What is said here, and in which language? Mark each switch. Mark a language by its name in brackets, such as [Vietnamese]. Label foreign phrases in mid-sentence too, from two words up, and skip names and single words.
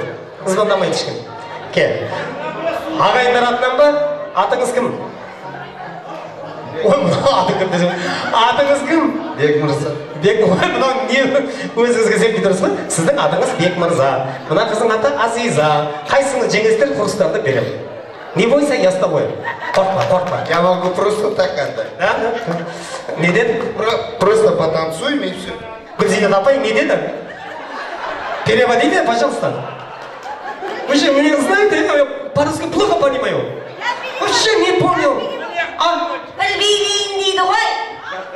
[Kazakh] Звондамайды ешкім. Ке. Ағайындар атынан ба? Атыңыз кім? Атыңыз кім? Бек Мырза. Бек Мырза, мынау не өзіңізге сеніп тұрсыз ба? Сіздің атыңыз Бек Мырза. Мына қыздың аты Азиза. Қайсыңыз жеңілістер курстарды берем. [Russian] Не бойся, я с тобой. Қорқпа. Я могу просто так отдать. [Kazakh] Не деді? [Russian] Просто потанцуем и все. [Kazakh] Гүлзина апай, не деді? [Russian] Переводите, пожалуйста. Вы же меня знаете, я по-русски плохо понимаю. Вообще не понял. [Kazakh] Білбеймін дейді ғой.